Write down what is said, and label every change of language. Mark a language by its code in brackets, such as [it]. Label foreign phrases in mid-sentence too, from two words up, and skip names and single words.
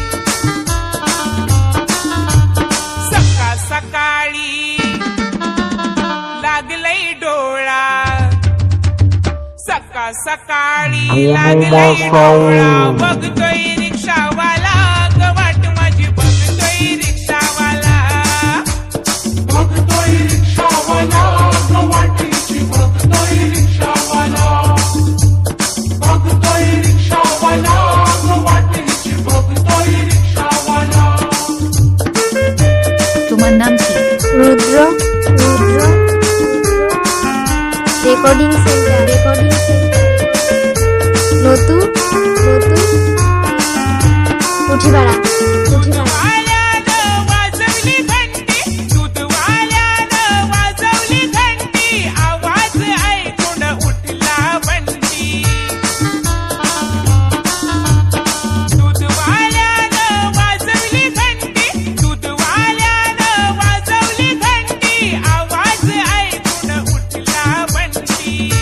[mr] सकाळ सकाळी लागलंय डोळा, सकाळ सकाळी लागलंय डोळा, बघतोय रिक्षावाला ग वाट माझी, बघतोय रिक्षावाला, बघतोय रिक्षावाला ग वाटेची, बघतोय रिक्षावाला, बघतोय रिक्षावाला ग वाटेची, बघतोय रिक्षावाला। [bn] তোমার নাম কি? রুদ্র রেকর্ডিং সেন্টার নতু পুঠিপাড়া। [mr] दूधवाल्यानं वाजवली घंटी, दूधवाल्यानं वाजवली घंटी, आवाज ऐकून उठला बंटी, दूधवाल्यानं वाजवली घंटी, दूधवाल्यानं वाजवली घंटी, आवाज ऐकून उठला बंटी,